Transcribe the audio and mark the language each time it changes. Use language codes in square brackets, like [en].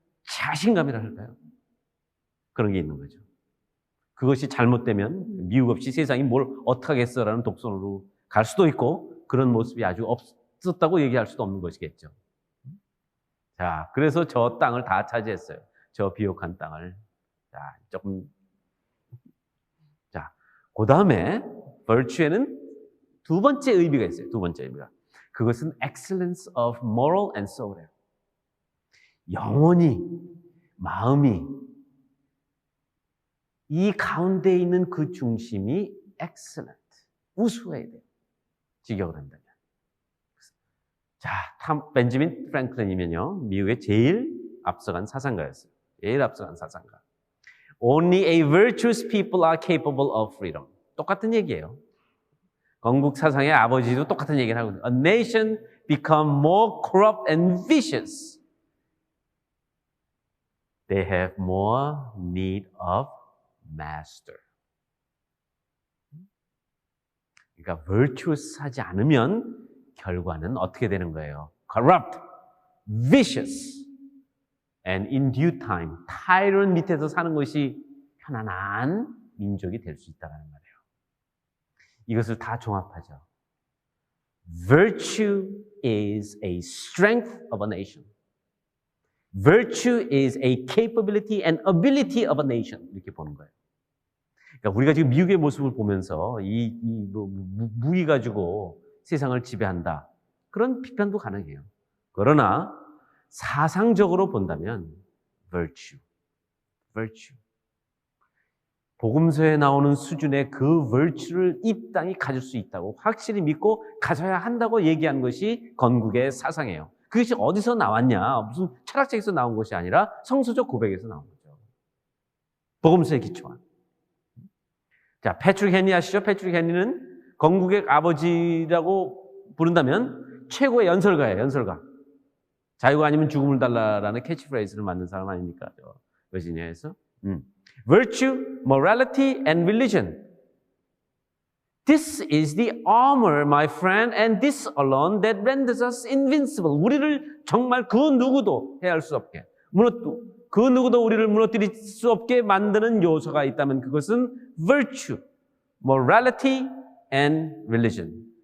[ko] 자신감이라 할까요? 그런 게 있는 거죠. 그것이 잘못되면 미국 없이 세상이 뭘 어떡하겠어라는 독선으로 갈 수도 있고 그런 모습이 아주 없었다고 얘기할 수도 없는 것이겠죠. 자, 그래서 저 땅을 다 차지했어요. 저 비옥한 땅을. 자, 그 다음에 virtue에는 두 번째 의미가 있어요. 두 번째 의미가. 그것은 [en] excellence of moral and soul이에요. [ko] 영혼이, 마음이 이 가운데 있는 그 중심이 excellent, 우수해야 돼요. 직역을 한다면. 자, 벤저민 프랭클린이면요, 미국의 제일 앞서간 사상가였어요. 제일 앞서간 사상가. [en] Only a virtuous people are capable of freedom. [ko] 똑같은 얘기예요. 건국 사상의 아버지도 똑같은 얘기를 하거든요. [en] A nation become more corrupt and vicious. They have more need of master. [ko] 그러니까 virtuous 하지 않으면 결과는 어떻게 되는 거예요? [en] Corrupt, vicious, and in due time, tyrant [ko] 밑에서 사는 것이 편안한 민족이 될 수 있다는 말이에요. 이것을 다 종합하죠. [en] Virtue is a strength of a nation. Virtue is a capability and ability of a nation. [ko] 이렇게 보는 거예요. 그러니까 우리가 지금 미국의 모습을 보면서 무기 가지고 세상을 지배한다. 그런 비판도 가능해요. 그러나 사상적으로 본다면 virtue. 복음서에 나오는 수준의 그 virtue를 이 땅이 가질 수 있다고 확실히 믿고 가져야 한다고 얘기한 것이 건국의 사상이에요. 그것이 어디서 나왔냐? 무슨 철학책에서 나온 것이 아니라 성서적 고백에서 나온 거죠. 복음서에 기초한. 자, 패트릭 헨리 아시죠? 패트릭 헨리는 건국의 아버지라고 부른다면 최고의 연설가예요. 연설가. 자유가 아니면 죽음을 달라라는 캐치프레이즈를 만든 사람 아닙니까? 버지니아에서. [en] Virtue, morality, and religion. This is the armor, my friend, and this alone that renders us invincible. [ko] 우리를 정말 그 누구도 해할 수 없게, 그 누구도 우리를 무너뜨릴 수 없게 만드는 요소가 있다면 그것은 [en] virtue, morality, and religion.